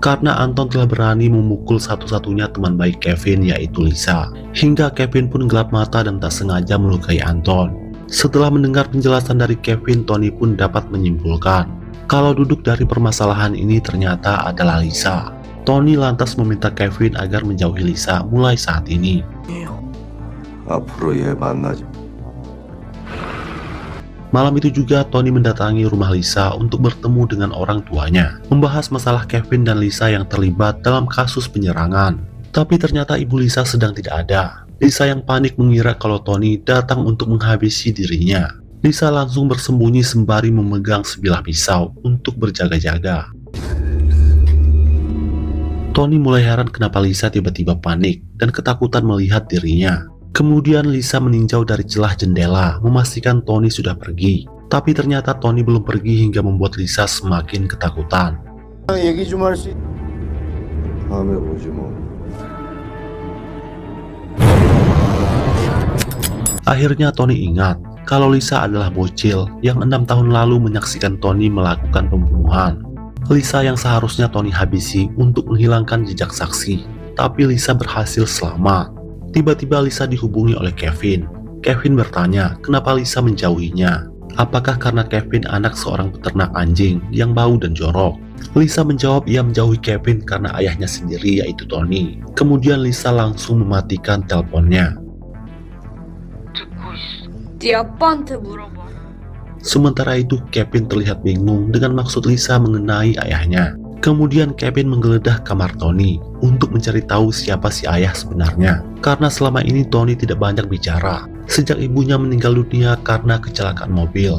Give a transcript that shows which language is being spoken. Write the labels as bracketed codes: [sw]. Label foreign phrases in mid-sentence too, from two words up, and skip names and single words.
[id] karena Anton telah berani memukul satu-satunya teman baik Kevin, yaitu Lisa. Hingga Kevin pun gelap mata dan tak sengaja melukai Anton. Setelah mendengar penjelasan dari Kevin, Tony pun dapat menyimpulkan kalau duduk dari permasalahan ini ternyata adalah Lisa. Tony lantas meminta Kevin agar menjauhi Lisa mulai saat ini. [ko] 앞으로 얘 만나지. [id] Malam itu juga Tony mendatangi rumah Lisa untuk bertemu dengan orang tuanya, membahas masalah Kevin dan Lisa yang terlibat dalam kasus penyerangan. Tapi ternyata ibu Lisa sedang tidak ada. Lisa yang panik mengira kalau Tony datang untuk menghabisi dirinya. Lisa langsung bersembunyi sembari memegang sebilah pisau untuk berjaga-jaga. Tony mulai heran kenapa Lisa tiba-tiba panik dan ketakutan melihat dirinya. Kemudian Lisa meninjau dari celah jendela, memastikan Tony sudah pergi. Tapi ternyata Tony belum pergi hingga membuat Lisa semakin ketakutan. [ko] 얘기 좀 할 수. 다음에 보지 뭐. [id] Akhirnya Tony ingat kalau Lisa adalah bocil yang 6 tahun lalu menyaksikan Tony melakukan pembunuhan. Lisa yang seharusnya Tony habisi untuk menghilangkan jejak saksi. Tapi Lisa berhasil selamat. Tiba-tiba Lisa dihubungi oleh Kevin. Kevin bertanya kenapa Lisa menjauhinya. Apakah karena Kevin anak seorang peternak anjing yang bau dan jorok? Lisa menjawab ia menjauhi Kevin karena ayahnya sendiri, yaitu Tony. Kemudian Lisa langsung mematikan teleponnya. [ko] 네 아빠한테 물어봐. [id] Sementara itu Kevin terlihat bingung dengan maksud Lisa mengenai ayahnya. Kemudian Kevin menggeledah kamar Tony untuk mencari tahu siapa si ayah sebenarnya. Karena selama ini Tony tidak banyak bicara sejak ibunya meninggal dunia karena kecelakaan mobil.